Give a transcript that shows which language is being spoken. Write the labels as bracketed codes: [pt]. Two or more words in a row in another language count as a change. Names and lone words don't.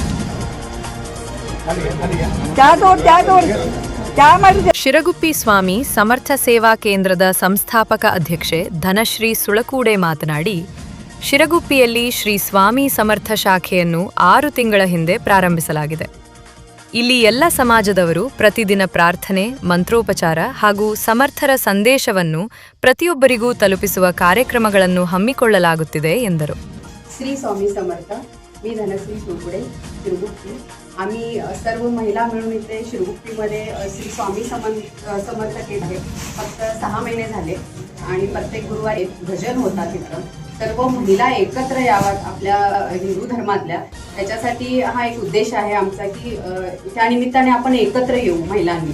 [kn] ಶಿರಗುಪ್ಪಿ ಸ್ವಾಮಿ ಸಮರ್ಥ ಸೇವಾ ಕೇಂದ್ರದ ಸಂಸ್ಥಾಪಕ ಅಧ್ಯಕ್ಷೆ ಧನಶ್ರೀ ಸುಳಕೂಡೆ ಮಾತನಾಡಿ, ಶಿರಗುಪ್ಪಿಯಲ್ಲಿ ಶ್ರೀ ಸ್ವಾಮಿ ಸಮರ್ಥ ಶಾಖೆಯನ್ನು 6 ತಿಂಗಳ ಹಿಂದೆ ಪ್ರಾರಂಭಿಸಲಾಗಿದೆ. ಇಲ್ಲಿ ಎಲ್ಲ ಸಮಾಜದವರು ಪ್ರತಿದಿನ ಪ್ರಾರ್ಥನೆ, ಮಂತ್ರೋಪಚಾರ ಹಾಗೂ ಸಮರ್ಥರ ಸಂದೇಶವನ್ನು ಪ್ರತಿಯೊಬ್ಬರಿಗೂ ತಲುಪಿಸುವ ಕಾರ್ಯಕ್ರಮಗಳನ್ನು ಹಮ್ಮಿಕೊಳ್ಳಲಾಗುತ್ತಿದೆ ಎಂದರು. [mr] श्री स्वामी समर्थ. मी धनश्री सुळकुडे, शिरगुप्पी. आम्ही सर्व महिला मिळून इथे शिरगुप्पीमध्ये श्री स्वामी समर्थ केंद्र आहे. फक्त 6 महिने झाले आणि प्रत्येक गुरुवारी भजन होतात तिथं. सर्व महिला एकत्र याव्यात आपल्या हिंदू धर्मातल्या, त्याच्यासाठी हा एक उद्देश आहे आमचा की त्या निमित्ताने आपण एकत्र येऊ महिलांनी.